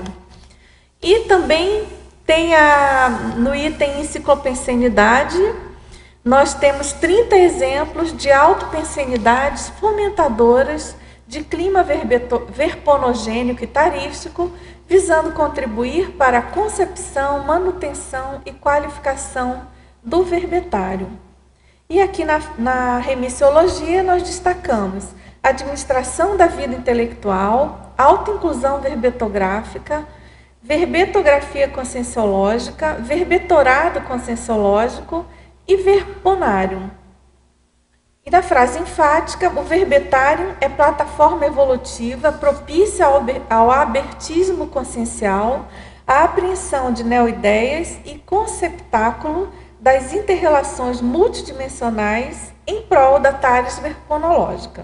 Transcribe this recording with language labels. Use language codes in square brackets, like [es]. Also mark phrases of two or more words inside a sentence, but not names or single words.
[pt] E também tem no item enciclopensenidade, nós temos 30 exemplos de autopensenidades fomentadoras de clima verponogênico e tarístico, visando contribuir para a concepção, manutenção e qualificação do verbetário. E aqui na remissiologia nós destacamos administração da vida intelectual, autoinclusão verbetográfica, verbetografia conscienciológica, verbetorado conscienciológico e verponário. E na frase enfática, o verbetário é plataforma evolutiva propícia ao abertismo consciencial, à apreensão de neoideias e conceptáculo das interrelações multidimensionais em prol da tares verponológica.